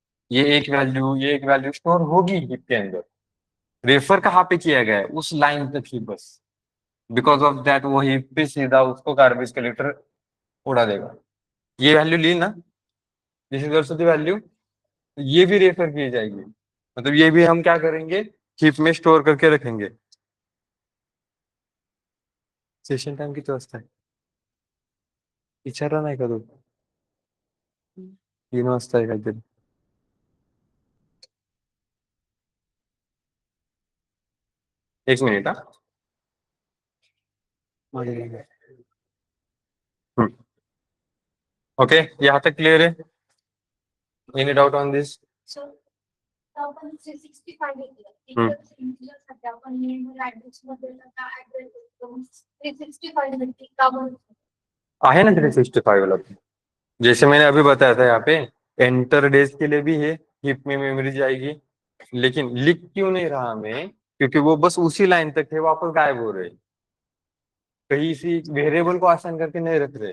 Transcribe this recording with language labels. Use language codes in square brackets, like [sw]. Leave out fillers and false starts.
[hi] ये एक value store होगी हीप के अंदर, रेफर कहाँ पे किया गया है उस लाइन तक ही बस, [en] because of that [hi] वो हीप पे सीधा उसको गार्बेज कलेक्टर उड़ा देगा। ये वैल्यू ली ना, [en] this is also the value, [hi] ये भी रेफर की जाएगी, मतलब ये भी हम क्या करेंगे हीप में स्टोर करके रखेंगे। [mr] सेशन टाइम किती वाजता आहे विचारा नाही का तू? 3 वाजता आहे काहीतरी। एक मिनिट हा। [hi] ओके, यहाँ तक क्लियर है? [en] Any doubt on this? [mr] आपण 365 हम्म. साठी आपण मेमरी ऍड्रेस मध्ये ऍड्रेस 365 साठी का आहे ना [hi] 365 वाला, जैसे मैंने अभी बताया था यहाँ पे एंटर डेज के लिए भी है, हीप में मेमोरी जाएगी, लेकिन लिख क्यों नहीं रहा मैं, क्योंकि वो बस उसी लाइन तक है, वापस गायब हो रहे, कहीं इसी वेरिएबल को आसान करके नहीं रख रहे।